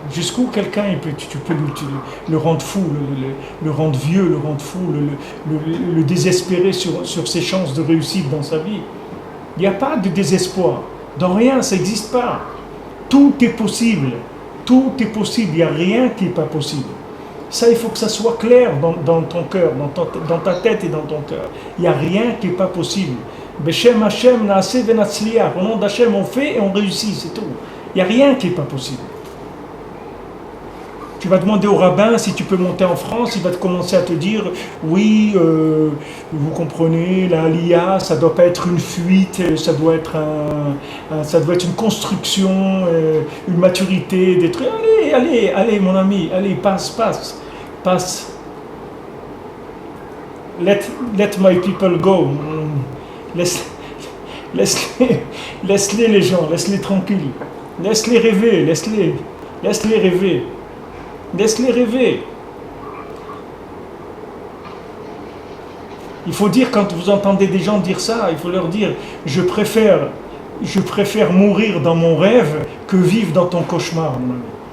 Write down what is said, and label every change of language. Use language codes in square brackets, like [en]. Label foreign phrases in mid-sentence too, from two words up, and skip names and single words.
[fr] Jusqu'où quelqu'un, tu peux le rendre fou, le rendre vieux, le rendre fou, le désespérer sur ses chances de réussite dans sa vie. Il n'y a pas de désespoir. Dans rien, ça n'existe pas. Tout est possible. Tout est possible. Il n'y a rien qui n'est pas possible. Ça, il faut que ça soit clair dans ton cœur, dans ta tête et dans ton cœur. Il n'y a rien qui n'est pas possible. [he] בשם השם נעשה ונצליח. [fr] Au nom d'Hachem, on fait et on réussit, c'est tout. Il n'y a rien qui n'est pas possible. Tu vas demander au rabbin si tu peux monter en France, il va commencer à te dire oui, vous comprenez, la LIA, ça ne doit pas être une fuite, ça doit être une construction, une maturité, des trucs. Allez, mon ami, allez, passe. [en] Let my people go. [fr] Laisse-les les gens, laisse-les tranquilles. Laisse-les rêver, laisse-les rêver. Laisse-les rêver. Il faut dire, quand vous entendez des gens dire ça, il faut leur dire, je préfère mourir dans mon rêve que vivre dans ton cauchemar, mon ami.